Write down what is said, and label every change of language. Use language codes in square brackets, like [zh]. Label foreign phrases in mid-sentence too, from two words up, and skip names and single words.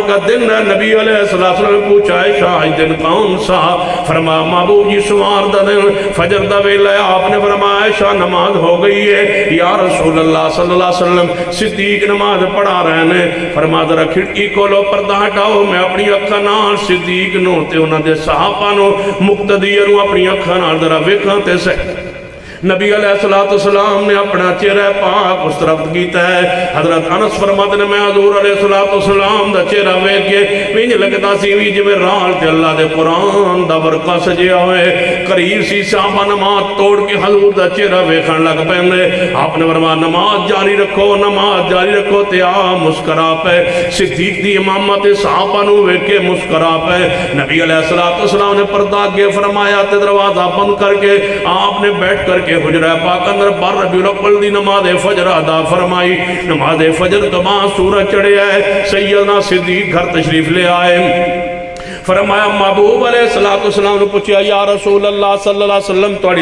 [pa] کا دن ہے نبی [ar] علیہ السلام [pa] نے پوچھا عائشہ آج دن کون سا فرمایا محبوب جی سوار دا دن فجر دا ویلا ہے آپ نے فرمایا عائشہ نماز ہو گئی ہے [ar] یا رسول اللہ صلی اللہ علیہ وسلم [pa] صدیق نماز پڑھا رہے ہیں فرما ذرا کھڑکی کھولو پردہ ہٹاؤ میں اپنی اکھاں نال صدیق نو تے انہاں دے صحابہ نو مقتدی نو اپنی اکھاں نال ذرا ویکھاں تے نبی [ar] علیہ السلام [pa] نے اپنا چہرہ پاک اس طرف کیتا ہے حضرت انس فرماتے ہیں میں حضور علیہ السلام دا چہرہ ویکھ کے مینج لگتا سی وی جویں رال تے اللہ دے قرآن دا ورقہ سجیا ہوئے قریب سی صحابہ نماز توڑ کے حضور دا چہرہ ویکھن لگ پیندے آپ نے فرمایا نماز جاری رکھو تے مسکرا پے صدیق دی امامت صحابہ نو ویکھ کے مسکرا پے نبی [ar] علیہ السلام [pa] نے پردہ اگے فرمایا تے دروازہ بند کر کے آپ نے بیٹھ کر کہ حجرہ پاک اندر 12 ربیع الاول دی نماز فجر ادا فرمائی نماز فجر تو بعد سورج چڑھے ہے سیدنا صدیق گھر تشریف لے آئے فرمایا محبوب [ar] علیہ السلام [pa] نے پوچھا [ar] یا رسول اللہ صلی اللہ علیہ وسلم [pa] تھوڑی